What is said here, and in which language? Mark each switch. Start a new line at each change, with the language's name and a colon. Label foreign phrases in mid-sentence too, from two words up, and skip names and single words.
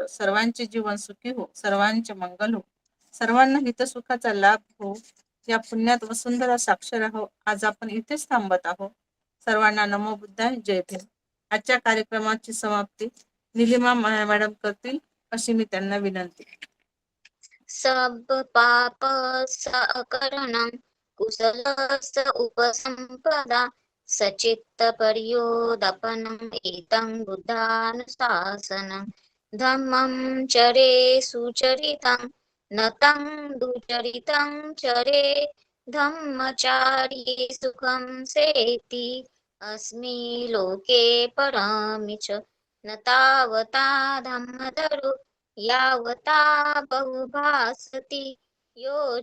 Marathi: सर्वांचे जीवन सुखी हो, सर्वांचे मंगल हो, सर्वांना हितसुखाचा लाभ हो, या पुण्यात वसुंधरा साक्षर आहो. आज आपण इथेच थांबत आहोत. सर्वांना
Pali: नमो बुद्धाय,
Marathi: जय भीम. आजच्या कार्यक्रमाची समाप्ती निलिमा मॅडम करतील अशी मी त्यांना विनंती.
Pali: सब पाप सकरणं कुशलस्य उपसंपदा सचित्त पर्योदपनम् एतं बुद्धानुशासनं धम्मं चरे सुचरितं न तं दुचरितं चरे धम्मचार्ये सुखं सेति अस्मि लोके परामि च न तावता धम्मधरो यावता बहुभासति यो